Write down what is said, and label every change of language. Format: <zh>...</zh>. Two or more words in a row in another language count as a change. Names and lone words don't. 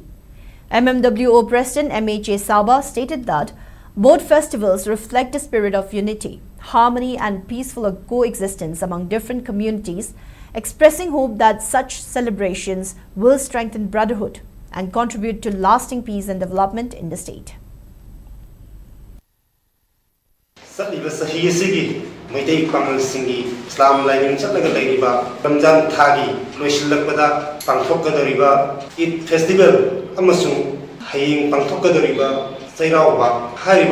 <en>MMWO President MHA Saba stated that both festivals reflect a spirit of unity, harmony and peaceful coexistence among different communities, expressing hope that such celebrations will strengthen brotherhood and contribute to lasting peace and development in the state.</en> <mni>ꯆꯠꯂꯤꯕ ꯆꯍꯤ ꯑꯁꯤꯒꯤ ꯃꯩꯇꯩ ꯄꯥꯉꯜꯁꯤꯡꯒꯤ ꯏꯁꯂꯥꯝ ꯂꯥꯏꯅꯤꯡ ꯆꯠꯂꯒ ꯂꯩꯔꯤꯕ ꯔꯝꯖꯥꯟ ꯊꯥꯒꯤ ꯂꯣꯏꯁꯤꯜꯂꯛꯄꯗ ꯄꯥꯡꯊꯣꯛꯀꯗꯧꯔꯤꯕ ꯏꯗ ꯐꯦꯁꯇꯤꯚꯦꯜ ꯑꯃꯁꯨꯡ ꯍꯌꯦꯡ ꯄꯥꯡꯊꯣꯛꯀꯗꯧꯔꯤꯕ ꯆꯩꯔꯥꯎꯕ ꯍꯥꯏꯔꯤꯕ</mni>